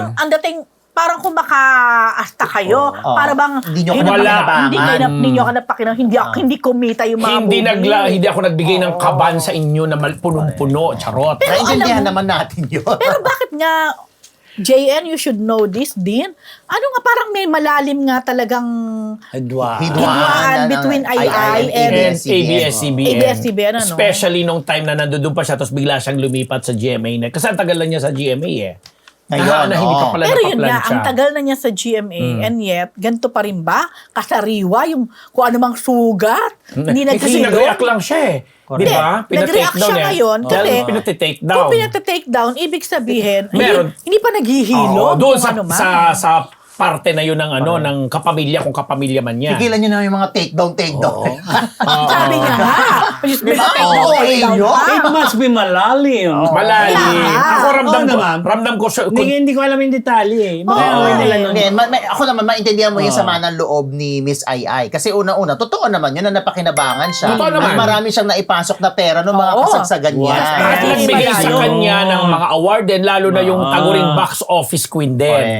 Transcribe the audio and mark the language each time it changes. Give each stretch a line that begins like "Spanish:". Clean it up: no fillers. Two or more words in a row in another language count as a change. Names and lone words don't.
Filipino: yun? ang dating, parang kung makaasta kayo, para bang Hindi nyo hindi kumita yung mga Hindi ako nagbigay ng kaban sa inyo na punong-puno, charot. Pero Naintindihan alam mo- naman natin yun. Pero bakit nga, JN,
English: you should know this
Filipino: din. Ano nga, parang may malalim nga talagang hidwaan between Ai and ABS-CBN. ABS-CBN, ano? Especially nung time na nandun pa siya, tapos bigla siyang lumipat sa GMA na. Kasi ang tagal lang niya sa GMA Ngayon, na hindi pa pala Pero yun nakaplan nga, siya. ang tagal na niya sa GMA
English: and yet,
Filipino: ganito pa rin ba? Kasariwa yung kung anumang sugat? Hindi Kasi naghihilom? nag-react lang siya Di ba? Nag-react siya ngayon kasi pinatitake down. kung pinatitake down, ibig sabihin, Meron. hindi pa naghihilom. Doon kung ano man. sa parte na yun ng ng kapamilya, kung kapamilya man yan. Tigilan nyo na yung mga
English: take down.
Filipino: Sabi niya nga. Just may
English: take down,
Filipino: Oo,
English: take down
Filipino: yun. pa.
English: It must be
Filipino: malalim. Malalim. Yeah. Ako naman. ramdam ko siya. Hindi ko alam yung detalye. Baka away nila nun. Ako naman, maintindihan mo yung sama ng loob ni Miss Ai. Kasi una-una, totoo naman yun na napakinabangan siya. Totoo naman. Marami siyang naipasok na pera ng mga Oo. kasagsagan niya. At nagbigay sa kanya ng mga award din, lalo na yung taguring box office queen din.